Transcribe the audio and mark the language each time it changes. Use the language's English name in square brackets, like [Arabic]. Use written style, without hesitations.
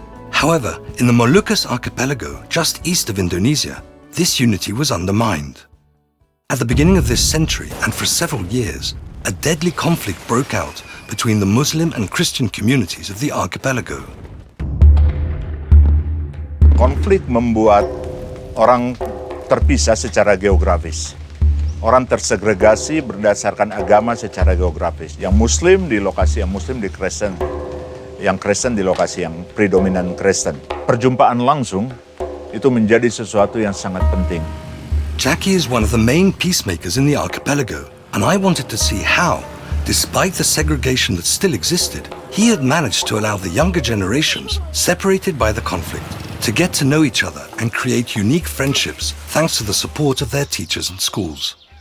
[English] However, in the Moluccas archipelago, just east of Indonesia, this unity was undermined. At the beginning of this century, and for several years, a deadly conflict broke out between the Muslim and Christian communities of the archipelago. [Indonesian] Konflik membuat orang terpisah secara geografis. Orang tersegregasi berdasarkan agama secara geografis. Yang Muslim di lokasi yang Muslim di Kristen. Yang Kristen di lokasi yang predominan Kristen. Perjumpaan langsung itu menjadi sesuatu yang sangat penting. [English] Jackie is one of the main peacemakers in the archipelago, and I wanted to see how, despite the segregation that still existed, he had managed to allow the younger generations, separated by the conflict, to get to know each other and create unique friendships thanks to the support of their teachers and schools.